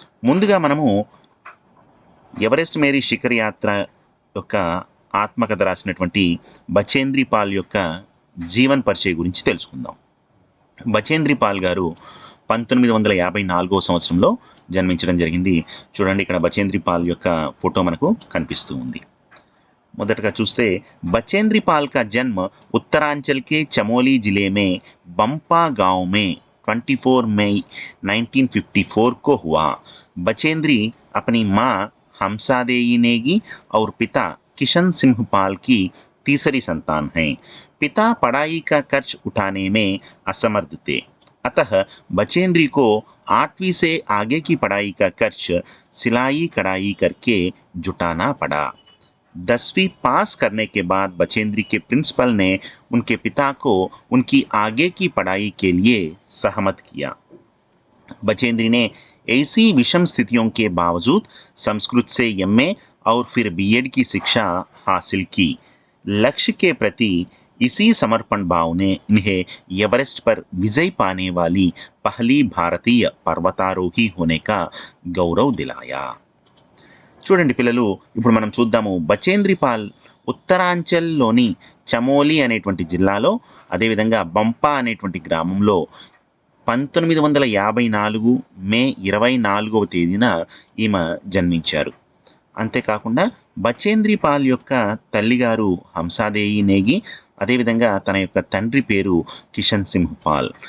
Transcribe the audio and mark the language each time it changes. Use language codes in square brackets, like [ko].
[te] ముందుగా మనము Everest Mary Shikhar యాత్ర యొక్క ఆత్మకథ రాసినటువంటి బచేంద్రి పాల్ యొక్క జీవన్ పరిచయ గురించి తెలుసుకుందాం. బచేంద్రి పాల్ గారు 1954 సంవత్సరంలో జన్మించడం జరిగింది. చూడండి, ఇక్కడ బచేంద్రి పాల్ యొక్క ఫోటో మనకు కనిపిస్తూ ఉంది. మొదటగా చూస్తే [hi] बचेंद्री पाल का जन्म उत्तरांचल के चमोली जिले में बंपा गांव में 24 मई 1954 को हुआ. बचेंद्री अपनी मां हमसादेई नेगी और पिता किशन सिंह पाल की तीसरी संतान हैं. पिता पढ़ाई का खर्च उठाने में असमर्थ थे, अतः बचेंद्री को 8वीं से आगे की पढ़ाई का खर्च सिलाई कढ़ाई करके जुटाना पड़ा. 10वीं पास करने के बाद बचेंद्री के प्रिंसिपल ने उनके पिता को उनकी आगे की पढ़ाई के लिए सहमत किया. बचेंद्री ने ऐसी विषम स्थितियों के बावजूद संस्कृत से एमए और फिर बीएड की शिक्षा हासिल की. लक्ष्य के प्रति इसी समर्पण भाव ने इन्हें एवरेस्ट पर विजय पाने वाली पहली भारतीय पर्वतारोही होने का गौरव दिलाया. [te] చూడండి పిల్లలు, ఇప్పుడు మనం చూద్దాము. బచేంద్రి పాల్ ఉత్తరాంచల్లోని చమోలి అనేటువంటి జిల్లాలో, అదేవిధంగా బంపా అనేటువంటి గ్రామంలో 1954 మే 24వ తేదీన ఈమె జన్మించారు. అంతేకాకుండా బచేంద్రి పాల్ యొక్క తల్లిగారు హంసాదేయి నేగి, అదేవిధంగా తన యొక్క తండ్రి పేరు కిషన్ సింహ్ పాల్.